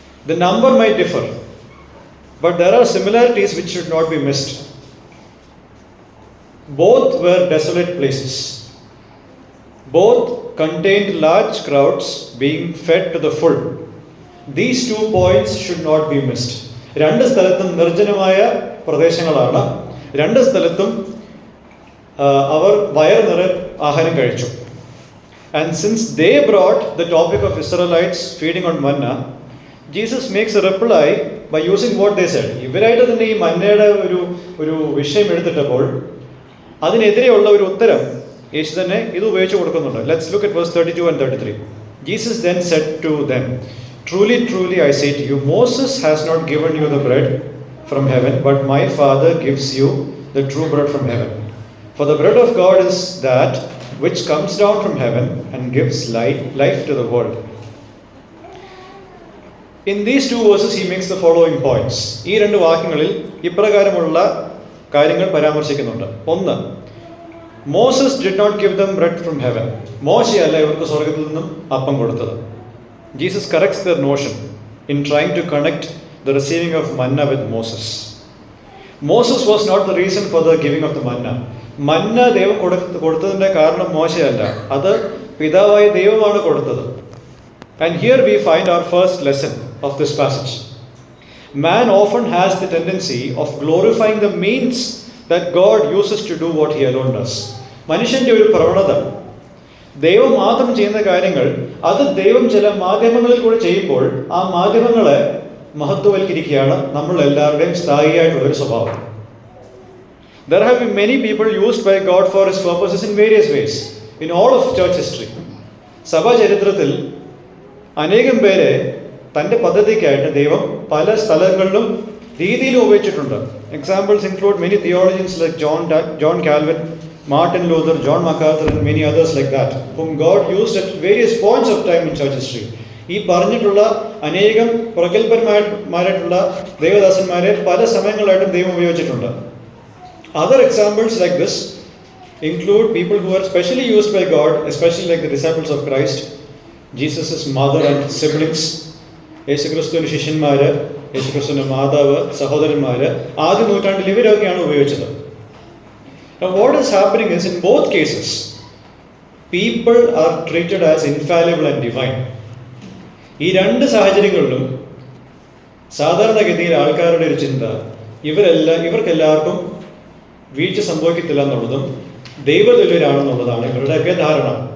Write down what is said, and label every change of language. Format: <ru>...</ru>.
<en>The number might differ, but there are similarities which should not be missed. Both were desolate places. Both contained large crowds being fed to the full. These 2 points should not be missed.</en> <ml>രണ്ട് സ്ഥലത്തും നിർജ്ജനമായ പ്രദേശങ്ങളാണ്. രണ്ട് സ്ഥലത്തും അവർ wire നിറയെ ആഹാരം കഴിച്ചു.</ml> <en>And since they brought the topic of Israelites feeding on manna, Jesus makes a reply by using what they said.</en> <ml>ഇവരായിട്ട് തന്നെ ഈ മന്നയുടെ ഒരു വിഷയം എടുത്തിട്ടപ്പോൾ അതിനെതിരെയുള്ള ഒരു ഉത്തരം യേശു തന്നെ ഇത് ഉപയോഗിച്ച് കൊടുക്കുന്നുണ്ട്.</ml> <en>Let's look at verse 32 and 33. Jesus then said to them, "Truly, truly, I say to you, Moses has not given you the bread from heaven, but my Father gives you the true bread from heaven. For the bread of God is that which comes down from heaven and gives life to the world." In these 2 verses he makes the following points.</en> <ml>ഈ 2 വാക്യങ്ങളിൽ ഇപ്രകാരമുള്ള കാര്യങ്ങൾ പരാമർശിക്കുന്നുണ്ട്. ഒന്ന്,</ml> <en>Moses did not give them bread from heaven.</en> <ml>മോശയല്ല ഇവർക്ക് സ്വർഗത്തിൽ നിന്നും അപ്പം കൊടുത്തത്.</ml> <en>Jesus corrects their notion in trying to connect the receiving of manna with Moses. Moses was not the reason for the giving of the manna.</en> <ml>മന്ന ദൈവം കൊടുത്തതിൻ്റെ കാരണം മോശയല്ല, അത് പിതാവായ ദൈവമാണ് കൊടുത്തത്.</ml> <en>And here we find our first lesson of this passage. Man often has the tendency of glorifying the means that God uses to do what he alone does.</en> <ml>മനുഷ്യൻ്റെ ഒരു പ്രവണത. ദൈവം മാത്രം ചെയ്യുന്ന കാര്യങ്ങൾ അത് ദൈവം ചില മാധ്യമങ്ങളിൽ കൂടെ ചെയ്യുമ്പോൾ ആ മാധ്യമങ്ങളെ മഹത്വവൽക്കരിക്കുകയാണ് നമ്മളെല്ലാവരുടെയും സ്ഥായിയായിട്ടുള്ളൊരു സ്വഭാവം.</ml> <en>There have been many people used by God for His purposes in various ways in all of church history.</en> <ml>സഭാ ചരിത്രത്തിൽ അനേകം പേരെ തൻ്റെ പദ്ധതിക്കായിട്ട് ദൈവം പല സ്ഥലങ്ങളിലും രീതിയിലും ഉപയോഗിച്ചിട്ടുണ്ട്.</ml> <en>Examples include many theologians like John Calvin, Martin Luther, John MacArthur and many others like that, whom God used at various points of time in church history.</en> <ml>ഈ പറഞ്ഞിട്ടുള്ള അനേകം പ്രഗത്ഭന്മാരായിട്ടുള്ള ദൈവദാസന്മാരെ പല സമയങ്ങളായിട്ടും ദൈവം ഉപയോഗിച്ചിട്ടുണ്ട്.</ml> <en>Other examples like this include people who are specially used by God, especially like the disciples of Christ, Jesus' mother and siblings,</en> <ml>യേശുക്രിസ്തുവിൻ്റെ ശിഷ്യന്മാർ, യേശുക്രിസ്തുവിൻ്റെ മാതാവ്, സഹോദരന്മാർ, ആദ്യ നൂറ്റാണ്ടിൽ ഇവരൊക്കെയാണ് ഉപയോഗിച്ചത്.</ml> <en>Now what is happening is, in both cases, people are treated as infallible and divine.</en> <ml>ഈ രണ്ട് സാഹചര്യങ്ങളിലും സാധാരണഗതിയിൽ ആൾക്കാരുടെ ഒരു ചിന്ത ഇവർക്കെല്ലാവർക്കും വീഴ്ച സംഭവിക്കത്തില്ല എന്നുള്ളതും ദൈവതുല്യരാണെന്നുള്ളതാണ് ഇവരുടെയൊക്കെ ധാരണ.</ml>